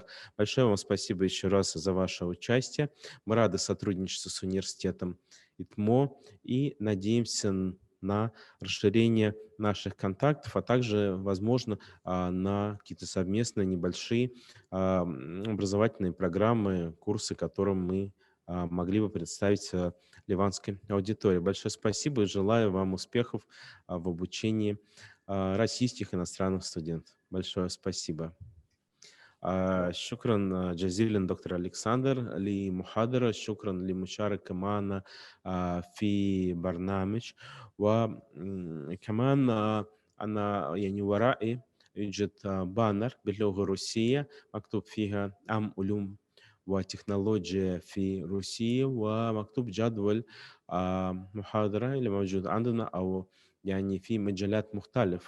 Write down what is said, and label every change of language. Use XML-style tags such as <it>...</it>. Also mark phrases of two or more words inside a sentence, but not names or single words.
<ru>Большое вам спасибо еще раз за ваше участие. Мы рады сотрудничеству с университетом ИТМО и надеемся на расширение наших контактов, а также, возможно, на какие-то совместные небольшие образовательные программы, курсы, которым мы могли бы представить ливанской аудитории. Большое спасибо и желаю вам успехов в обучении российских иностранных студентов. Большое спасибо.</ru> <ar>شكرا جزيلا دكتور ألكسندر لمحاضرة. شكرا لمشاركة معنا في برنامج. وكمان أنا يعني ورائي يوجد بانر باللغة الروسية مكتوب فيها عام علوم وتكنولوجيا في روسيا، ومكتوب جدول محاضرة اللي موجود عندنا أو يعني في مجالات مختلفة.</ar>